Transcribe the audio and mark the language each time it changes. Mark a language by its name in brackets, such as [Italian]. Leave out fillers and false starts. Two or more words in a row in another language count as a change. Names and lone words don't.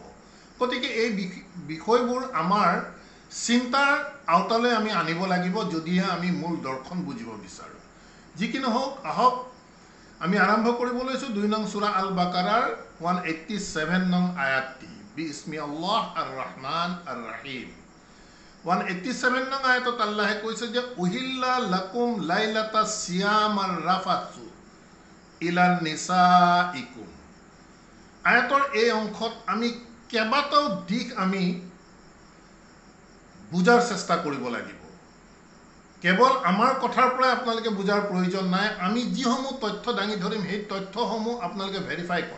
[Assamese] গতিকে এই বিষয়বোৰ আমাৰ চিন্তাৰ আওতালৈ আমি আনিব লাগিব যদিহে আমি মূল দৰ্শন বুজিব বিচাৰোঁ। যি কি নহওক আহক আমি আৰম্ভ কৰিব লৈছোঁ 2 নং সূৰা আল বাকাৰাৰ 187 নং আয়াতটি। [Arabic] بسم الله الرحمن الرحيم. 187 [Assamese] নং আয়াতত আল্লাহে কৈছে যে [Arabic] أحل لكم ليلة الصيام الرفث إلى نسائكم. [Assamese] আয়াতৰ এই অংশত আমি কেইবাটাও দিশ আমি বুজাৰ চেষ্টা কৰিব লাগিব। কেৱল আমাৰ কথাৰ পৰাই আপোনালোকে বুজাৰ প্ৰয়োজন নাই। আমি যিসমূহ তথ্য দাঙি ধৰিম সেই তথ্যসমূহ আপোনালোকে ভেৰিফাই কৰক।